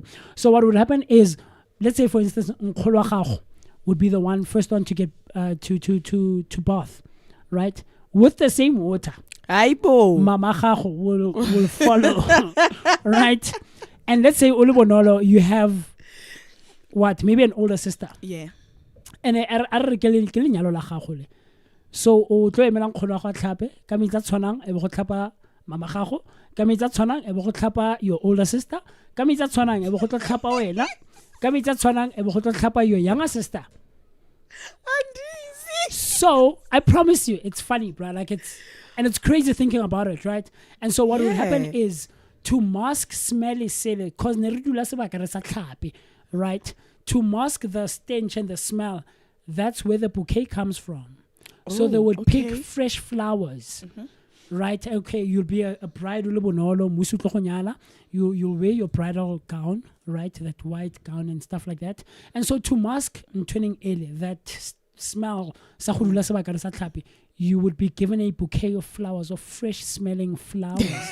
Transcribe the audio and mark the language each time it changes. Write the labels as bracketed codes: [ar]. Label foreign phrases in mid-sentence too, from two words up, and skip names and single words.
[en] So what would happen is, let's say for instance, would be the first one to get to bath, right? With the same water. Aibo. Mama will follow, right? And let's say Ulubonolo, you have what? Maybe an older sister. Yeah. [tn] And so o tlo emelang kgolo ga tlhape ka metsa tshwanang e be go tlhapa mama gago ka metsa tshwanang e be go tlhapa [en] your older sister [tn] ka metsa tshwanang e be go tlo tlhapa wena ka metsa tshwanang e be go tlo tlhapa [en] your younger sister. So I promise you it's funny, bro. Like it's crazy thinking about it, right? And so what will happen is to mask smelly silly cause [tn] ne re dula sebaka re sa tlhape, [en] right? To mask the stench and the smell, that's where the bouquet comes from. So they would pick fresh flowers, right? Okay, you'll be a bride, you'll wear your bridal gown, right? That white gown and stuff like that. And so to mask that smell, you would be given a bouquet of flowers, of fresh smelling flowers.